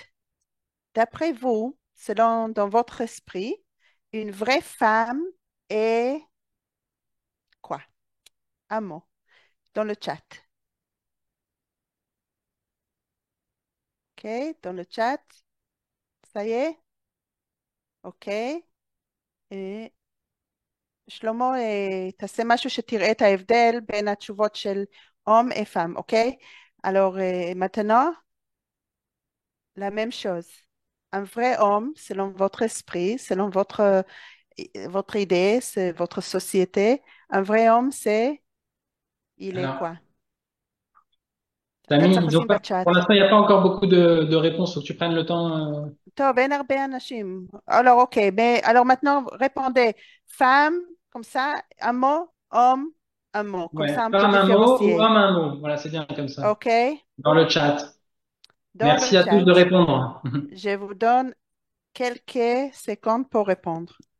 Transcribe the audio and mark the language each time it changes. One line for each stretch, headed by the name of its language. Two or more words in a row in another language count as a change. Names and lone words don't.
French: D'après vous, selon dans votre esprit, une vraie femme est quoi? Un mot dans le chat. OK, dans le chat, ça y est?
Hebrew: OK. Et שלמה, תעשה משהו שתראה את ההבדל בין התשובות של
French: homme et femme,
Hebrew: OK?
French: Alors, maintenant, la même chose. Un vrai homme, selon votre esprit, selon votre idée, c'est votre société. Un vrai homme, il est Alors, quoi? אתם Samy, ils ont צחצים pas,
Hebrew: בצ'אט.
French: pour l'instant, il n'y a pas encore beaucoup de réponses. Faut que tu prennes le temps.
Hebrew: טוב, אין הרבה אנשים.
French: Alors, OK. Mais, alors maintenant, répondez femme, comme ça, un mot, homme, un mot. Comme Ouais, ça, on peut femme un mot ou différencier. homme un mot. Voilà, c'est bien comme ça. OK? Dans le chat. Dans le Merci à tous de chat, répondre. je vous donne quelques secondes pour répondre.